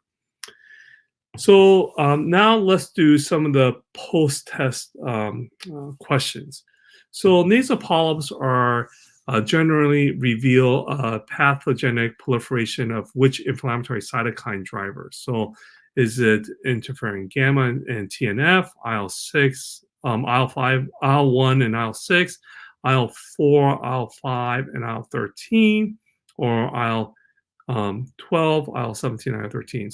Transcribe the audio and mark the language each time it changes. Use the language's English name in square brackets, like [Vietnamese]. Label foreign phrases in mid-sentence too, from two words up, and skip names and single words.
[English] So now let's do some of the post-test questions. So nasal polyps are generally reveal pathogenic proliferation of which inflammatory cytokine drivers? So is it interferon gamma and TNF, IL-6, IL-5, IL-1 and IL-6, IL-4, IL-5, and IL-13, or IL-12, IL-17, IL-13?